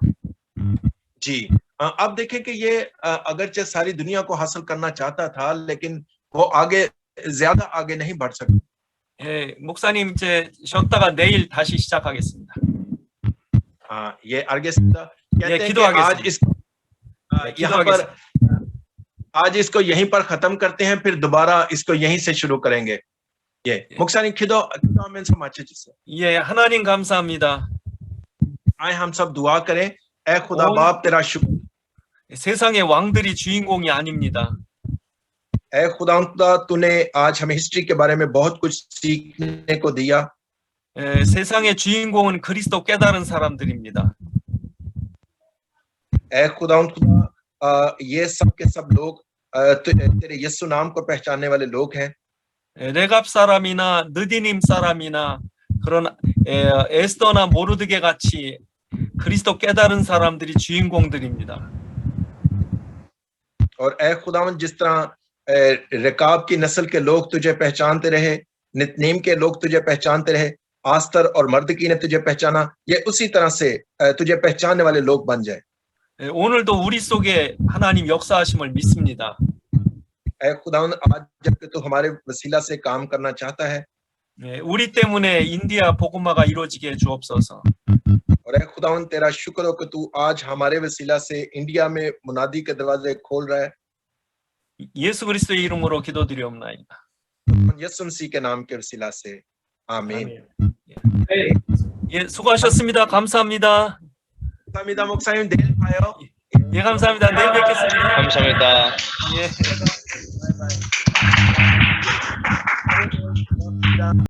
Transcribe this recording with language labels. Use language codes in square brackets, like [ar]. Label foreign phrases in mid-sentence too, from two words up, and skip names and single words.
[ur] جی، اب دیکھیں کہ یہ اگرچہ ساری دنیا کو حاصل کرنا چاہتا تھا لیکن وہ آگے زیادہ آگے نہیں بڑھ سکا. [ko] 목사님 이제 쉬었다가 내일 다시 시작하겠습니다. [ur] یہ آگے کہتے ہیں کہ آج اس کو یہیں پر ختم کرتے ہیں، پھر دوبارہ اس کو یہیں سے شروع کریں گے. [ko] 예, 목사님 기도하면서 맞춰주세요. 예, 하나님 감사합니다. [ur] آئے ہم سب دعا کریں۔ اے خدا और- باپ تیرا شکر, [ko] 세상의 왕들이 주인공이 아닙니다. [ur] اے خدا تو نے آج ہمیں ہسٹری کے بارے میں بہت کچھ سیکھنے کو دیا. [ko] 세상의 주인공은 그리스도 깨달은 사람들입니다. [ur] اے خدا یہ سب کے سب لوگ تیرے یسوع نام کو پہچاننے والے لوگ ہیں. [ko] 레갑 사람이나 느디님 사람이나 그런 에스더나 모르드게 같이 그리스도 깨달은 사람들이 주인공들입니다. [ur] اور اے خداوند جس طرح رکاب کی نسل کے لوگ تجھے پہچانتے رہے، نتنیم کے لوگ تجھے پہچانتے رہے، آستر اور مردکی نے تجھے پہچانا، یہ اسی طرح سے تجھے پہچاننے والے لوگ بن جائے. [ko] 오늘도 우리 속에 하나님 역사하심을 믿습니다. [ur] اے خداوند آج جبکہ تو ہمارے وسیلہ سے کام کرنا چاہتا ہے, [ko] 우리 때문에 인디아 복음화가 이루어지게 해 주옵소서. [ur] اور اے خداوند تیرا شکر ہو کہ تو آج ہمارے وسیلہ سے انڈیا میں منادی کے دروازے کھول رہا ہے. [ko] 예수 그리스도의 이름으로 기도드리옵나이다. [ur] یسوع مسیح کے نام کے وسیلہ سے آمین. [ko] 예, 수고하셨습니다. 감사합니다. 감사합니다 목사님, 내일 봐요. 예, 감사합니다. 내일 뵙겠습니다. 감사합니다. 예. 바이바이.